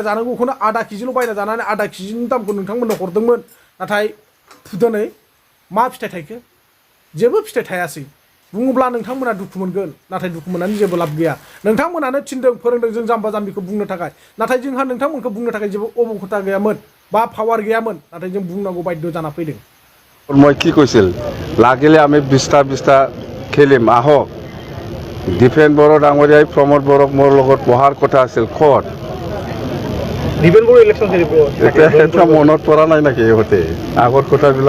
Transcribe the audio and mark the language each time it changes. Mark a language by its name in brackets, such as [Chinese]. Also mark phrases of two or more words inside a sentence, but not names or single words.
[Bodo] जानांगौखौनो आधा केजिल' बायना जानानै आधा केजिनि दामखौ नोंथांमोननो हरदोंमोन नाथाय दिनै मा फिथाइ थायखो जेबो फिथाइ थायासै बुङोब्ला नोंथांमोना दुखु मोनगोन नाथाय दुखु मोननानै जेबो लाब गैया नोंथांमोनानो थिनदों फोरोंदों जों जाम्बा जाम्बिखौ बुंनो थाखाय नाथाय जोंहा नोंथांमोनखौ बुंनो थाखाय जेबो अबखथा गैयामोन बा पावार गैयामोन नाथाय जों बुंनांगौ बाध्य जाना फैदों [Assamese] মই কি কৈছিল লাগিলে আমি 20টা খেলিম আহক ডিপেন বড়ো ডাঙৰীয়াই প্ৰমোদ বড়োক মোৰ লগত পঢ়াৰ কথা আছিল ক'ত ডিপেন বড়ো ইলেকশ্যন খেলিব এটা মনত পৰা নাই নেকি ইহঁতে আগৰ কথাবিলাক